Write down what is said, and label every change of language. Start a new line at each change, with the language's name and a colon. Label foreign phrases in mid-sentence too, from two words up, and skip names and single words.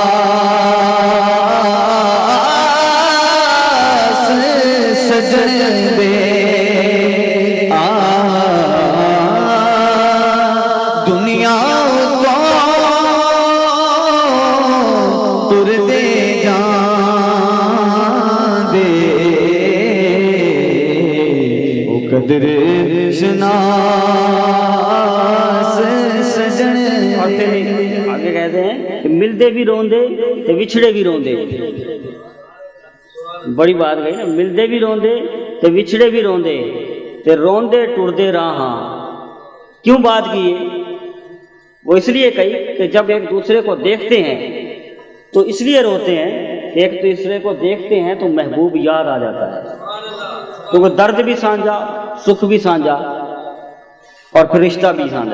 Punjabi: سجن دے دنیا کو تر دے جان دے او قدر شناس سجن دے.
Urdu: آگے کہتے ہیں کہ
Punjabi: ملتے بھی روندے تے وچھڑے بھی روندے.
Urdu: بڑی بات کہی نا،
Punjabi: ملتے بھی روندے تے وچھڑے بھی روندے تے روندے ٹردے راہاں.
Urdu: کیوں بات کی ہے؟ وہ اس لیے کہی کہ جب ایک دوسرے کو دیکھتے ہیں تو اس لیے روتے ہیں، ایک دوسرے کو دیکھتے ہیں تو محبوب یاد آ جاتا ہے، کیونکہ درد بھی سانجھا، سکھ بھی سانجھا اور پھر رشتہ بھی سانجھا.